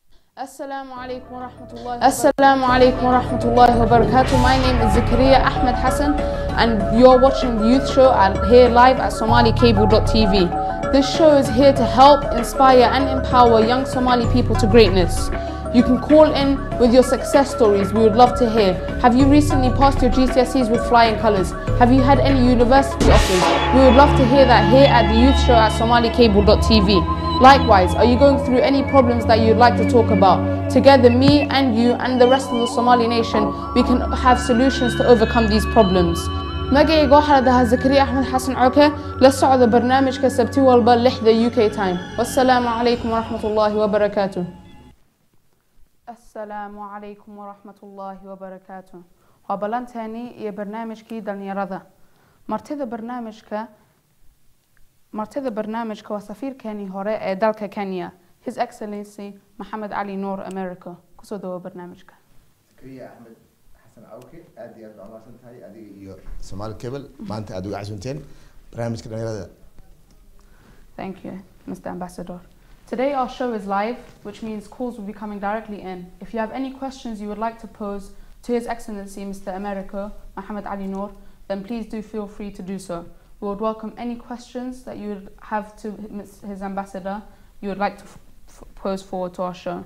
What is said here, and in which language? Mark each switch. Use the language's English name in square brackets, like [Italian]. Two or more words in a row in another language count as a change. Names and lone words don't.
[Arabic] السلام عليكم ورحمة الله السلام عليكم ورحمة الله وبركاته. [English] My name is Zakaria Ahmed Hassan and you're watching the Youth Show here live at somalicable.tv. This show is here to help, inspire and empower young Somali people to greatness. You can call in with your success stories, we would love to hear. Have you recently passed your GCSEs with flying colours? Have you had any university offers? We would love to hear that here at the Youth Show at somalicable.tv. Likewise, are you going through any problems that you'd like to talk about? Together, me and you and the rest of the Somali nation, we can have solutions to overcome these problems. [Somali] magacayga waxaa la dhahaa Sakaria Cawke. La socda barnaamijka sabti walba 6 [English] UK time. [Arabic] والسلام عليكم ورحمة الله وبركاته السلام عليكم ورحمة الله وبركاته. [Somali] Waa ballanteeni iyo barnaamijkii dhalinyarada. martida barnaamijka waa safiirkeeni hore ee dalka Kenya, [English] His Excellency Mohammed Ali Noor America. [Somali] Kusoo dhawo barnaamijka. Sakaria Ahmed Hassan Cawke, aad iyo aad baan mahadsan tahay adiga iyo Somali Cable maanta aad uga casuunteen barnaamijka dhalinyarada. [English] Thank you, Mr. Ambassador. Today our show is live, which means calls will be coming directly in. If you have any questions you would like to pose to His Excellency Mr. America Mohammed Ali Noor, then please do feel free to do so. We would welcome any questions that you would have to his ambassador you would like to pose forward to our show.